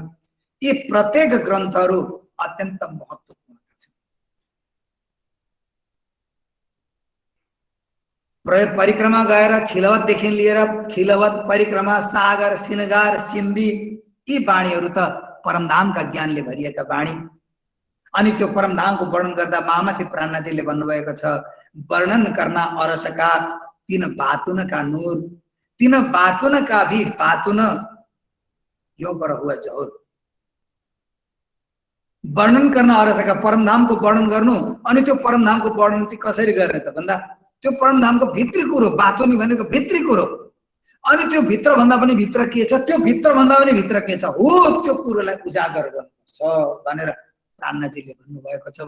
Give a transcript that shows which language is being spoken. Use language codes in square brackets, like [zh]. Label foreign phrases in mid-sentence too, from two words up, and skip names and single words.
[ne] यी प्रत्येक ग्रन्थहरू अत्यन्त महत्त्वपूर्ण छन्। परिक्रमा गएर खिलवतदेखि लिएर खिलवत परिक्रमा सागर सिनगार सिन्धी यी वाणीहरू त परमधामका ज्ञानले भरिएका वाणी। अनि त्यो परमधामको वर्णन गर्दा महामती प्राणनाथजीले भन्नुभएको छ, [hi] वर्णन करना अरसका तीन बातुन का नूर, तीन बातुन का भी बातुन यो गर हुआ जौर। [ne] वर्णन गर्न अरसका परमधामको वर्णन गर्नु, अनि त्यो परमधामको वर्णन चाहिँ कसरी गर्ने त भन्दा त्यो परमधामको भित्री कुरो, बातुनी भनेको भित्री कुरो, अनि त्यो भित्र भन्दा पनि भित्र के छ, त्यो भित्र भन्दा पनि भित्र के छ हो त्यो कुरोलाई उजागर गर्नुपर्छ भनेर प्राणनाथजीले भन्नुभएको छ।